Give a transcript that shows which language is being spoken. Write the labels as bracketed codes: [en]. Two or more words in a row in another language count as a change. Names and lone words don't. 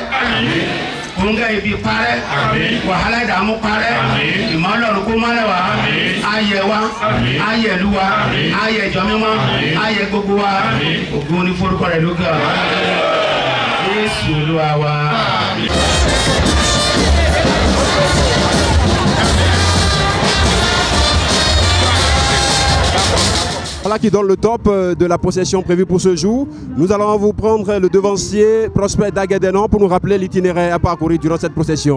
[yo] Oúnjẹ ibi parẹ́, wàhálà ìdààmú parẹ́, ìmọ̀lọ́run kó mọ́lẹ̀ wá, ayẹ̀ wa, ayẹ̀ ìlú wa, ayẹ̀ ìjọ mímọ́, ayẹ̀ gbogbo wa, ògo ní forúkọ rẹ̀ lókè ọ̀run. Jésù Olúwa wa. [fr] Voilà qui donne le top de la procession prévue pour ce jour. Nous allons vous prendre le devancier Prosper Daguedenon pour nous rappeler l'itinéraire à parcourir durant cette procession.